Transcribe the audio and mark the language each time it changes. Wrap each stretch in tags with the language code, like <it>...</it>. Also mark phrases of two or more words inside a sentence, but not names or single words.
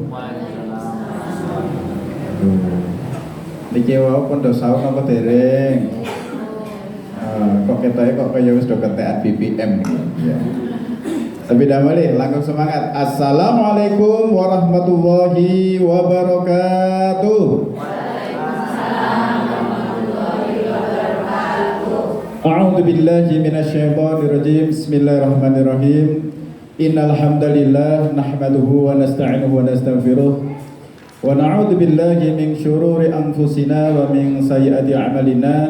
<jv>Niki wau pun do saur apa dereng? Kok ketoke kok kaya wis do ketekan BBM ya.</jv> <id>Tapi dah balik, langsung semangat.</id> <ar>السلام عليكم ورحمة الله وبركاته. أعوذ بالله من الشيطان الرجيم. بسم الله الرحمن الرحيم إن الحمد لله نحمده ونستعينه ونستغفره ونعوذ بالله من شرور أنفسنا ومن سيئات أعمالنا.</ar>